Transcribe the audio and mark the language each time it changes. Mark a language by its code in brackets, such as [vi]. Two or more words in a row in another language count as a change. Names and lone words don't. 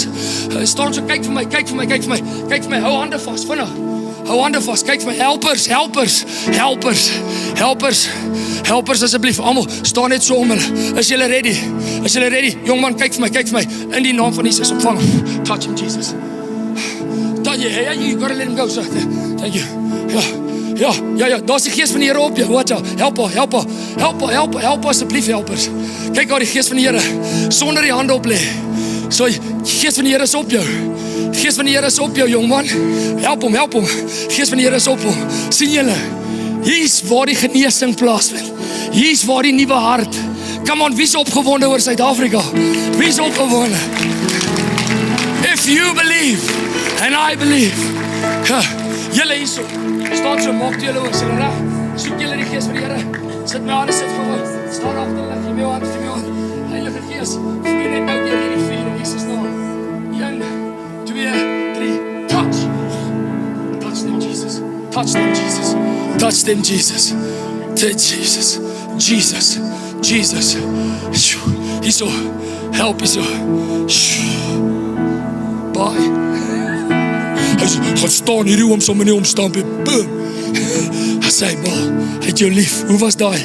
[af] Staan so, kyk vir my. Hou hande vas, vinnig. Kyk vir my. Helpers asseblief. Almal, staan net so om hulle. Is julle ready? Jongman, kyk vir my. In die naam van Jesus, ontvang hom. [en] Touch him, Jesus. You gotta let him go, sir. Thank you. [af] Ja, daar's die gees van die Here op jou. Wat ja? Help asseblief, helpers. Kyk daar die gees van die Here, sonder die hande op lê. So, die gees van die Here is op jou. Jongman. Help hom. Gees van die Here is op hom. Sien julle? Hier's waar die genesing plaasvind. Hier's waar die nuwe hart. [en] Come on, [af] wie's opgewonde oor Suid-Afrika? Wie's opgewonde? [en] If you believe and I believe. [af] Julle hierso. Staan so, maak julle oor, sê reg. Soek julle die gees van die Here. Sit my hande, sit gewoon. Staan agter, leg jy my hand. Heilige Gees, vloei net nou deur hierdie vuur in Jesus naam. 1, 2, 3, [en] touch. Touch them, Jesus. Touch them, Jesus. Jesus. [af] Hierso, help hierso. Bye. Hy gaan staan hierdie oom sommer nie omstamp. Boom. Hy sê, hy het jou lief. Hoe was daai?